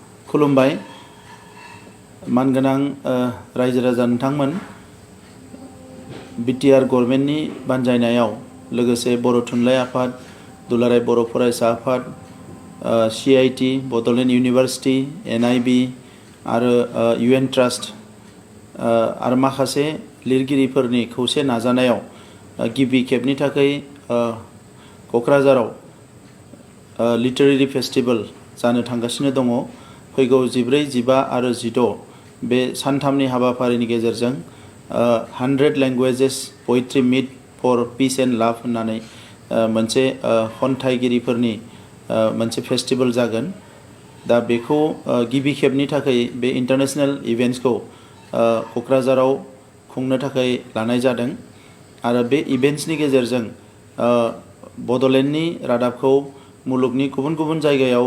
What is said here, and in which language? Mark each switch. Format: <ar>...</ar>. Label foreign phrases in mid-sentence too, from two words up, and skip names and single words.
<brx>खुलुमबाय मानगोनां रायजो राजा नोंथांमोन बिटिआर गभर्नमेन्टनि बानजायनायाव लोगोसे बर' थुनलाइ आफाद दुलाराय बर' फरायसा आफाद CIT बड'लेण्ड इउनिभार्सिटी NIB आरो UN ट्रास्ट आरो माखासे लिरगिरिफोरनि खौसे नाजानायाव गिबि खेबनि थाखाय क'क्राझाराव</brx> <en>literary festival</en> <brx>जानो थांगासिनो दङ। फैगौ 14, 15 आरो 16 बे सानथामनि हाबाफारिनि गेजेरजों 100 लैंग्वेजेस पोएट्री मीट फॉर पीस एंड लव होननानै मोनसे खन्थाइगिरिफोरनि मोनसे फेस्टिवल जागोन। दा बेखौ गिबि खेबनि थाखाय बे इंटरनेशनल इवेंट्सखौ क'क्राझाराव खुंनो थाखाय लानाय जादों आरो बे इवेंट्सनि गेजेरजों बड'लेण्डनि रादाबखौ मुलुगनि गुबुन गुबुन जायगायाव</brx>